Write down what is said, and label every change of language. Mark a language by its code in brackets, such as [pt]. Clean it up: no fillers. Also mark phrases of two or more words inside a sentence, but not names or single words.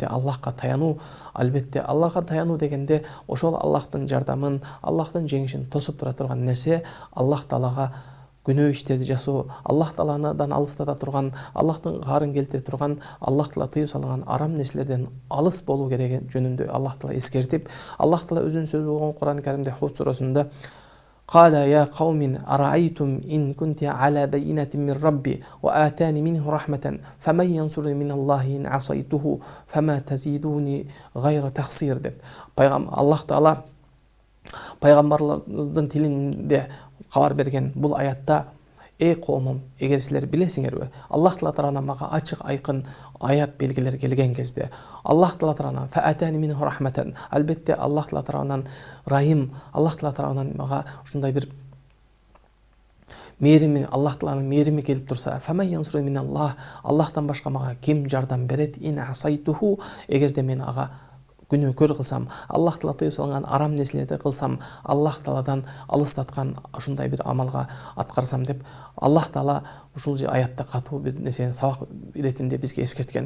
[ky] Аллахка таянуу, албетте Аллахка таянуу дегенде ошол Аллахтын жардамын, Аллахтын жеңишин тосуп тура турган нерсе Аллах Таалага күнөө иштерди жасоо, Аллах Тааладан алыстата турган, Аллахтын каарын келтире турган, Аллах Таала тыюу салган арам нерселерден алыс болуу кереги жөнүндө Аллах Таала эскертип, Аллах Таала өзүнүн сөзү болгон Кур'ан-ы Каримде Худ сурасында [ar] قال يا قوم أرأيتم إن كنت على بينة من ربي وآتاني منه رحمة فمن ينصرني من الله إن عصيته فما تزيدوني غير تخسير [ky] деп. Аллах Таала пайгамбарлардын тилинде кабар берген бул аятта: эй коомум, эгер силер билесиңерби, Аллах Таала тарабынан мага ачык айкын аят белгилер келген кезде, Аллах Таала тарабынан [ar] فآتاني منه رحمة, [ky] албетте Аллах Таала тарабынан райым, Аллах Таала тарабынан мага ушундай бир мээрими, Аллах Тааланын мээрими келип турса, [ar] فمن ينصرني من الله, [ky] Аллахтан башка мага ким жардам берет, [ar] إن عصيته, [ky] эгерде мен ага күнөөкөр кылсам, Аллах Таала тыюу салган арам нерселерди кылсам, Аллах Тааладан алыстаткан ушундай бир амалга аткарсам деп Аллах Таала ушул аятта катуу бир нерсени сабак иретинде бизге эскерткен.